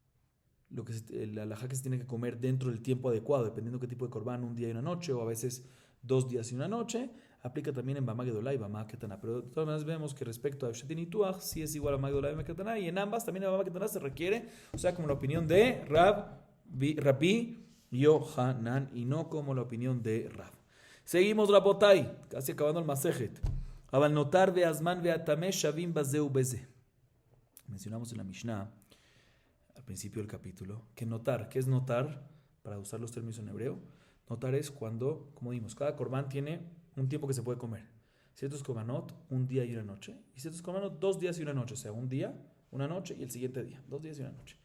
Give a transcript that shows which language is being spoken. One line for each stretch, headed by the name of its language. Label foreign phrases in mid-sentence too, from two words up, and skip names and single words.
Spanish: La halajá que se tiene que comer dentro del tiempo adecuado, dependiendo qué tipo de Korban, un día y una noche, o a veces 2 días y una noche, aplica también en Bama Gedolá y Bama Ketana. Pero de todas maneras vemos que respecto a Efshet y Nituach, sí es igual a Bama Gedolá y Bama Ketana, y en ambas también en Bama Ketana se requiere, o sea, como la opinión de Rabbi Yohanan, y no como la opinión de Rab. Seguimos, Rabotai, casi acabando el Masejet.
Hebrew: אבל נותר והזמן והטמא שוים בזו ובזו.
Spanish: Mencionamos en la Mishnah, al principio del capítulo, que notar, ¿qué es notar? Para usar los términos en hebreo, notar es cuando, como dimos, cada corbán tiene un tiempo que se puede comer. Ciertos korbanot, un día y una noche, y ciertos korbanot, 2 días y una noche, o sea, un día, una noche y el siguiente día, 2 días y una noche.